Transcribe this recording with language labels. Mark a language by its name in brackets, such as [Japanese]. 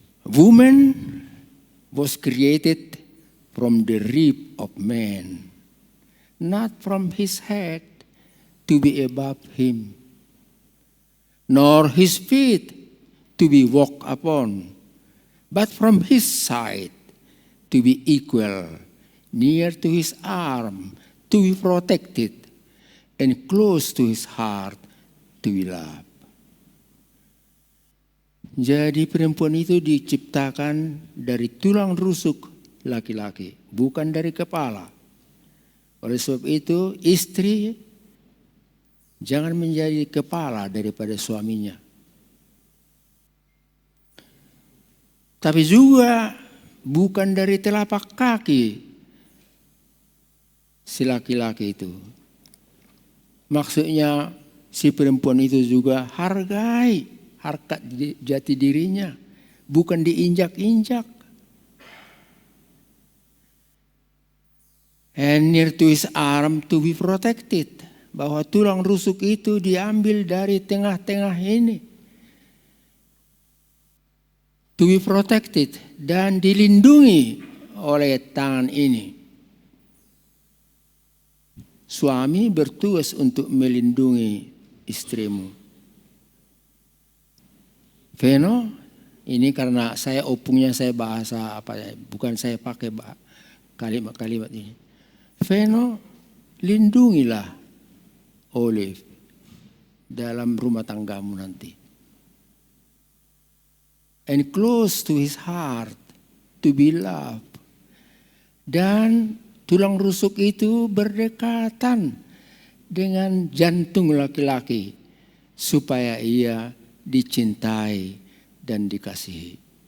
[English] Woman was created from the rib of man, not from his head to be above him, nor his feet to be walked upon, but from his side to be equal, near to his arm, to be protected, and close to his heart, to be loved. [Indonesian] Jadi perempuan itu diciptakan dari tulang rusuk laki-laki, bukan dari kepala. Oleh sebab itu, istri jangan menjadi kepala daripada suaminya. Tapi juga bukan dari telapak kaki si laki-laki itu. Maksudnya si perempuan itu juga hargai harkat jati dirinya, bukan diinjak-injak. [English] And near to his arm to be protected. [Indonesian] Bahwa tulang rusuk itu diambil dari tengah-tengah ini. [English] To be protected [Indonesian] dan dilindungi oleh tangan ini. Suami bertugas untuk melindungi istrimu. Veno, ini karena saya opungnya saya bahasa apa ya, bukan saya pakai kalimat-kalimat ini. Veno, lindungilah Olive dalam rumah tanggamu nanti. [English] And close to his heart to be loved. [Indonesian] Dan tulang rusuk itu berdekatan dengan jantung laki-laki supaya ia dicintai dan dikasihi.